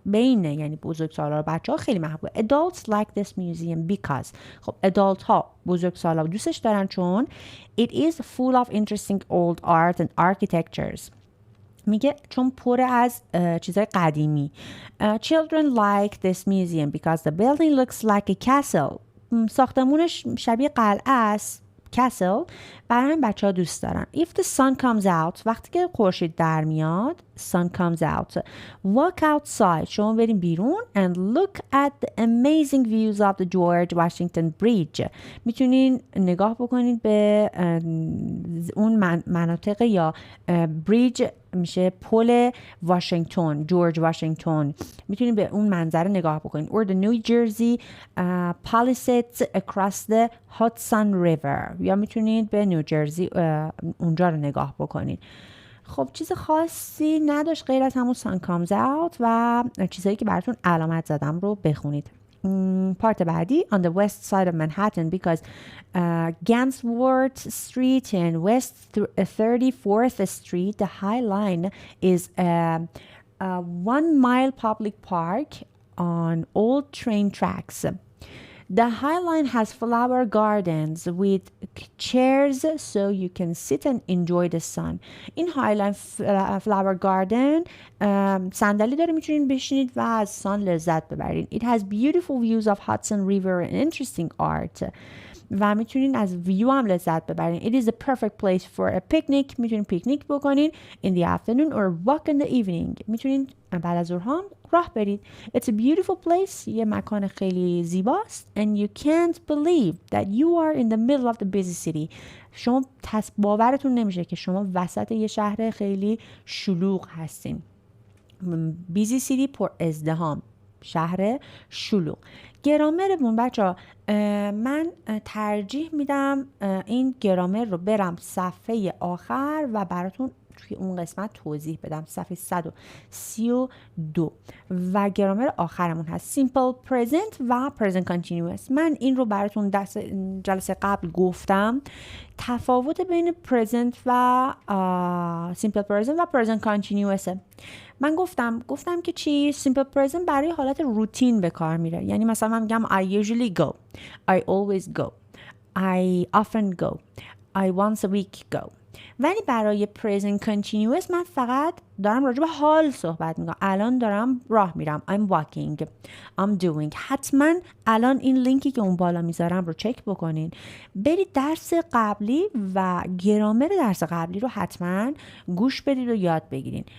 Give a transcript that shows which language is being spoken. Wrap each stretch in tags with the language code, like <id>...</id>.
<fa>بین یعنی بزرگسالا و بچه ها خیلی محبوبه.</fa> <en>Adults like this museum because.</en> <fa>خب adult ها بزرگسالا دوستش دارن چون</fa> <en>it is full of interesting old art and architectures.</en> <fa>میگه چون پر از چیزای قدیمی.</fa> <en>Children like this museum because the building looks like a castle.</en> <fa>ساختمونش شبیه قلعه است. castle. برای هم بچه ها دوست دارن.</fa> <en>If the sun comes out,</en> <fa>وقتی که خورشید در میاد,</fa> <en>sun comes out, walk outside,</en> <fa>شما بریم بیرون</fa> <en>and look at the amazing views of the George Washington Bridge.</en> <fa>میتونین نگاه بکنید به اون مناطق یا بریج میشه پل واشنگتن، جورج واشنگتن. میتونید به اون منظره نگاه بکنید.</fa> <en>or the New Jersey Palisades across the Hudson River.</en> <fa>یا میتونید به نیوجرسی اونجا رو نگاه بکنید. خب چیز خاصی نداشت غیر از همون</fa> <en>sun comes out</en> <fa>و چیزایی که براتون علامت زدم رو بخونید. پارت بعدی</fa> <en>on the west side of Manhattan because Gansworth Street and West 34th Street, the High Line is a 1 mile public park on old train tracks. The High Line has flower gardens with chairs so you can sit and enjoy the sun.</en> <fa>این High Line flower garden صندلی داره میتونید بشینید و از سان لذت ببرید.</fa> <en>It has beautiful views of Hudson River and interesting art.</en> <fa>و میتونید از ویو هم لذت ببرید.</fa> <en>It is a perfect place for a picnic.</en> <fa>میتونید پیکنیک بکنید</fa> <en>in the afternoon or walk in the evening.</en> <fa>میتونید بعد از ظهر هم راه برید.</fa> <en>It's a beautiful place.</en> <fa>یه مکان خیلی زیباست.</fa> <en>And you can't believe that you are in the middle of the busy city.</en> <fa>شما باورتون نمیشه که شما وسط یه شهر خیلی شلوغ هستین.</fa> <en>busy city</en> <fa>پر ازدحام، شهر شلوغ. گرامرمون بچه من ترجیح میدم این گرامر رو برم صفحه آخر و براتون توی اون قسمت توضیح بدم. صفحه 132 و گرامر آخرمون هست simple present و present continuous. من این رو براتون درس جلسه قبل گفتم. تفاوت بین present و simple present و present continuous. من گفتم که چی؟ simple present برای حالت روتین به کار میره. یعنی مثلا من میگم</fa> <en>I usually go, I always go, I often go, I once a week go.</en> <fa>ولی برای present continuous من فقط دارم راجع به حال صحبت میکنم. الان دارم راه میرم.</fa> <en>I'm walking, I'm doing.</en> <fa>حتما الان این لینکی که اون بالا میذارم رو چک بکنین. برید درس قبلی و گرامر درس قبلی رو حتما گوش بدید و یاد بگیرین.</fa>